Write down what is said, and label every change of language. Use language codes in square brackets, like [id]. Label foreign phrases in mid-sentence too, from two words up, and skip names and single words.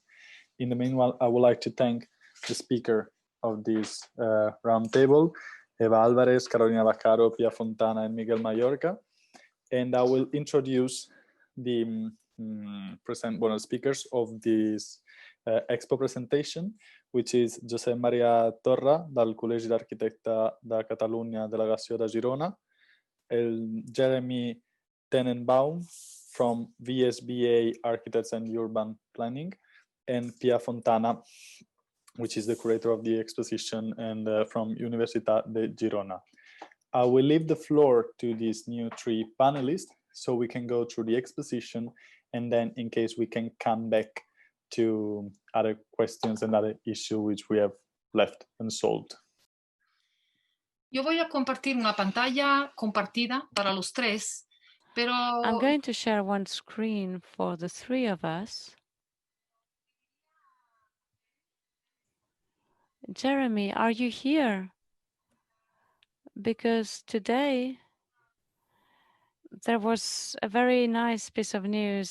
[en] In the meanwhile, I would like to thank the speaker of this roundtable, Eva Alvarez, Carolina Vaccaro, Pia Fontana, and Miguel Mayorga. And I will introduce the speakers of this expo presentation, which is Josep Maria Torra, del Col·legi d'Arquitectes de Catalunya, Delegació de Girona, Jeremy Tenenbaum from VSBA Architects and Urban Planning, and Pia Fontana, which is the curator of the exposition and from Universitat de Girona. I will leave the floor to these new three panelists so we can go through the exposition, and then in case we can come back to other questions and other issues which we have left unsolved. [es] yo voy a compartir una pantalla compartida para los tres, pero [en] I'm going to share one screen for the three of us. Jeremy, are you here? Because today there was a very nice piece of news.